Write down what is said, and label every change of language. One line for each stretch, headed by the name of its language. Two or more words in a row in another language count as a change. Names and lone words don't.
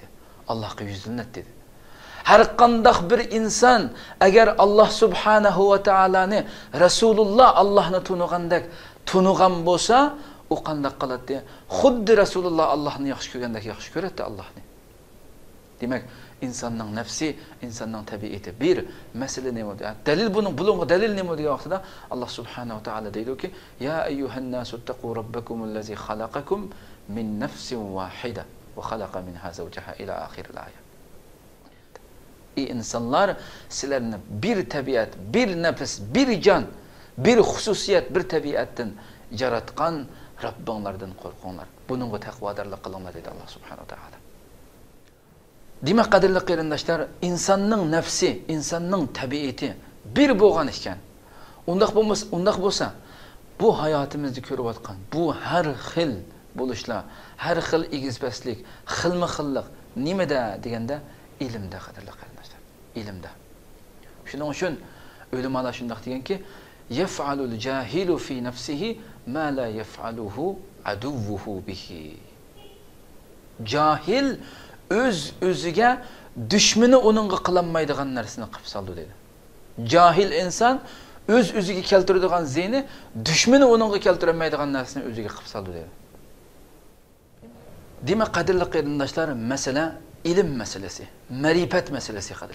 Uzbek: Allohga yuzlanadi dedi. Har qanday bir inson agar
Arabic: الله سبحانه وتعالى
Uzbek: Rasululloh Allohni tunugandek tunugan bo'lsa, u qanday qiladi? Xuddi Rasululloh Allohni yaxshi ko'rgandek yaxshi ko'radi Allohni. Demak, insonning nafsi, insonning tabiati bir masala nima deydi? Dalil bunga dalil nima degan vaqtida
Arabic: الله سبحانه وتعالى
Uzbek: deydi-ki:
Arabic: "يا أيها الناس اتقوا ربكم الذي خلقكم من نفس واحدة وخلق منها زوجها"
Uzbek: ila oxir oyat. İnsanlar sizlarni bir tabiat, bir nafs, bir jon, bir xususiyat, bir tabiatdan yaratgan Rabbinglardan qo'rqinglar. Buningga taqvodorlik qilinglar dedi
Arabic: الله سبحانه وتعالى.
Uzbek: Demak, qadrli qarindoshlar, insonning nafsi, insonning tabiati bir bo'lgan ekan. Undaq bo'lsa, bu hayotimizda ko'rayotgan bu har xil bo'lishlar, har xil egizbaslik, xilma-xillik nimada deganda ilmda qadrli qarindoshlar, ilmda. Shuning uchun ulamolar shunday deganki,
Arabic: يفعل الجاهل في نفسه ما لا يفعله عدوه به.
Uzbek: Jahil o'ziga dushmani uningga qilinmaydigan narsani qilib soldi dedi. Jahil inson o'ziga keltiradigan ziyni dushmani uningga keltirmaydigan narsani o'ziga qilib soldi dedi. Demak, qadrli qarindoshlar, masala ilm masalasi, ma'rifat masalasi qadrli.